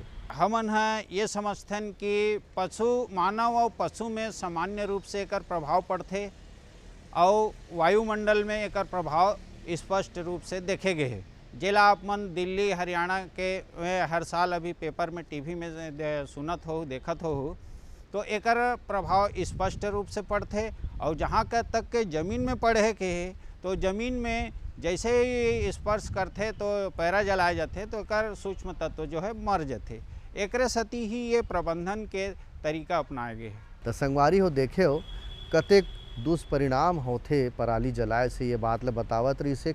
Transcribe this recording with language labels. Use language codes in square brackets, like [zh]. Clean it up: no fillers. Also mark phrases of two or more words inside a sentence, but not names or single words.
[hne] हमन है ये समझथन कि मानव और पशु में सामान्य रूप से एकर प्रभाव पड़थे और वायुमंडल में एकर प्रभाव स्पष्ट रूप से देखे गए है। जेला आप मन दिल्ली हरियाणा के हर साल अभी पेपर में टीवी में सुनत हो देखत हो, तो एकर प्रभाव स्पष्ट रूप से पड़थे। और जहाँ तक के ज़मीन में पड़े के है, तो ज़मीन में जैसे ही स्पर्श करते तो पैरा जलाए जाते, तो एकर सूक्ष्म तत्व जो है मर जाते। एकरे सती ही ये प्रबंधन के तरीका अपनाए गए हैं। तो संगवारी हो देखे हो कतेक दुष्परिणाम होते पराली जलाए से, ये बात ला बतावत रही से।